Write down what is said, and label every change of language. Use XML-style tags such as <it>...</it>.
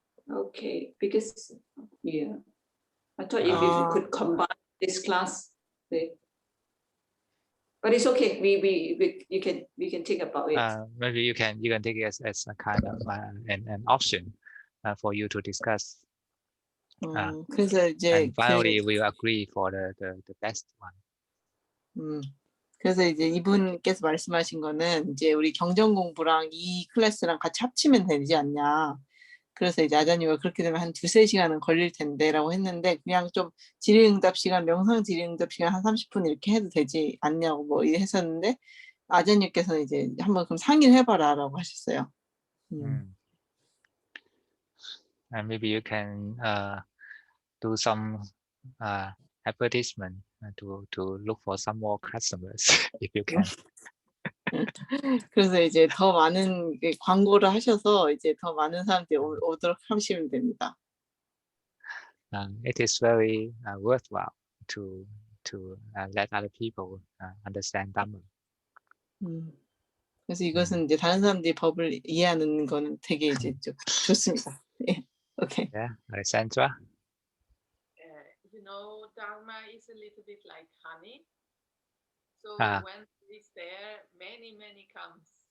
<en>Okay, because yeah, I thought if you could combine this class, but it's okay. We can think about it. Maybe you can take it as a kind of an option for you to discuss.</en> <ko>그래서 이제</ko> <en>And finally we agree for the best one.</en> <ko>그래서 이제 이분께서 말씀하신 거는 이제 우리 경전 공부랑 이 클래스랑 같이 합치면 되지 않냐. 그래서 이제 아자님가 그렇게 되면 한 2-3시간은 걸릴 텐데라고 했는데 그냥 좀 질의응답 시간, 명상 질의응답 시간 한 30분 이렇게 해도 되지 않냐고 뭐 했었는데 아자님께서는 이제 한번 그럼 상의를 해봐라라고 하셨어요.</ko> <en>And maybe you can do some advertisement to look for some more customers if you can.</en> <ko>그래서 이제 더 많은 광고를 하셔서 이제 더 많은 사람들이 오도록 하시면 됩니다.</ko> <en>It is very worthwhile to let other people understand Dhamma.</en> <ko>그래서 이것은 이제 다른 사람들이 법을 이해하는 거는 되게 이제 좀 좋습니다. 예, 오케이.</ko> <en>Yeah, Alessandra. You know, Dharma is a little bit like honey. So when it's there, many comes.</en>